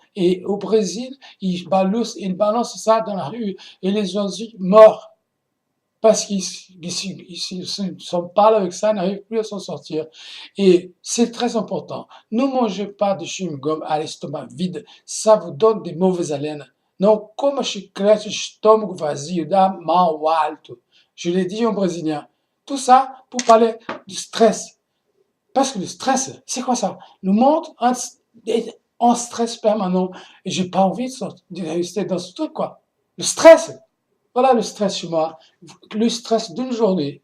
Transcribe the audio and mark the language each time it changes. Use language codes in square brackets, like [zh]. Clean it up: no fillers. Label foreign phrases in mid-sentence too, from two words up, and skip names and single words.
[fr] Et au Brésil, ils balancent ça dans la rue et les oiseaux morts. Parce qu'ils s'en parlent avec ça, n'arrivent plus à s'en sortir. Et c'est très important. Ne mangez pas de chewing-gum à l'estomac vide, ça vous donne des mauvaises haleines. [pt] Não coma chiclete de estômago vazio, dá mau hálito. [fr] Je l'ai dit en brésilien. Tout ça pour parler du stress. Parce que le stress, c'est quoi ça? Nous montre en stress permanent. Et j'ai pas envie de rester dans ce truc, quoi. Le stress, voilà le stress chez moi, le stress d'une journée.